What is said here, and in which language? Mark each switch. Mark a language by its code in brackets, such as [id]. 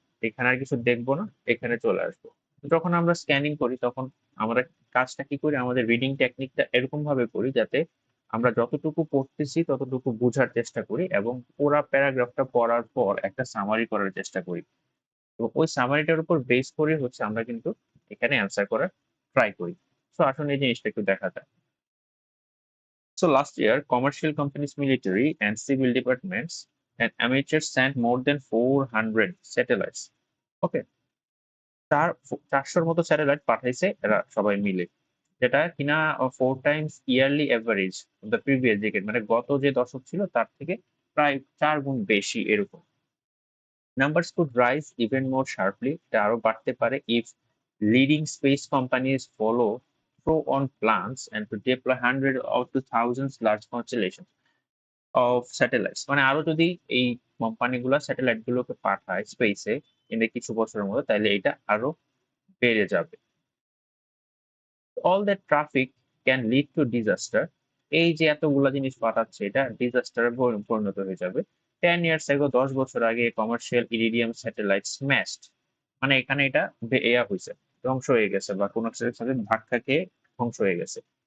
[bn] এখানে আর কিছু দেখবো না, এখানে চলে আসবো। যখন আমরা স্ক্যানিং করি তখন আমরা কাজটা কি করি, আমাদের রিডিং টেকনিকটা এরকম ভাবে করি যাতে আমরা যতটুকু পড়তেছি ততটুকু বোঝার চেষ্টা করি এবং পুরা প্যারাগ্রাফটা পড়ার পর একটা সামারি করার চেষ্টা করি। এবং ওই সামারিটার উপর বেস করে হচ্ছে আমরা কিন্তু এখানে অ্যান্সার করার ট্রাই করি। সো আসুন এই জিনিসটা একটু দেখা যাক। [en] So last year, commercial companies, military and civil departments and amateurs sent more than 400 satellites. [bn] Okay, 400 মতো স্যাটেলাইট পাঠাইছে এরা সবাই মিলে, যেটা কিনা [en] 4 times yearly average the previous decade, [bn] মানে গত যে দশক ছিল তার থেকে প্রায় 4 গুণ বেশি এরকম। [en] Numbers could rise even more sharply, [bn] এটা আরো বাড়তে পারে [en] if leading space companies follow through on plans and to deploy hundreds of to thousands large constellations of satellites, [bn] মানে আরো যদি এই কোম্পানিগুলো স্যাটেলাইট গুলোকে পাঠায় স্পেসে ইন কিছু বছরের মধ্যে, তাহলে এটা আরো বেড়ে যাবে। [en] all that traffic can lead to disaster, [bn] এই যে এতগুলা জিনিস পাঠাচ্ছে এটা ডিজাস্টারে পরিণত হয়ে যাবে। [en] 10 years ago, [bn] 10 বছর আগে কমার্শিয়াল ইরিডিয়াম স্যাটেলাইট স্ম্যাশড, মানে এখানে এটা হয়েছে, ধ্বংস হয়ে গেছে বা কোনো কিছুর সাথে ধাক্কা খেয়ে ধ্বংস হয়ে গেছে।